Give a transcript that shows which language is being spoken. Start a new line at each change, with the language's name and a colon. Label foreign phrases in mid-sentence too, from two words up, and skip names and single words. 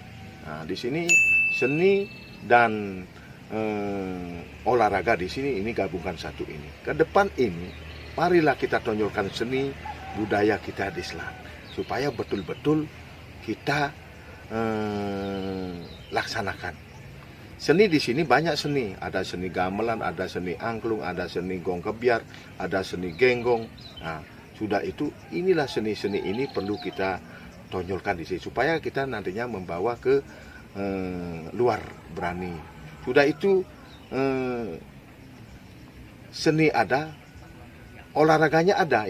Indonesian: Nah, di sini seni dan olahraga di sini ini gabungkan satu ini. Ke depan ini, marilah kita tonjolkan seni budaya kita di Selat supaya betul-betul kita laksanakan. Seni di sini banyak seni, ada seni gamelan, ada seni angklung, ada seni gong kebiar, ada seni genggong. Nah, sudah itu inilah seni-seni ini perlu kita tonjolkan di sini supaya kita nantinya membawa ke luar berani. Sudah itu seni ada, olahraganya ada.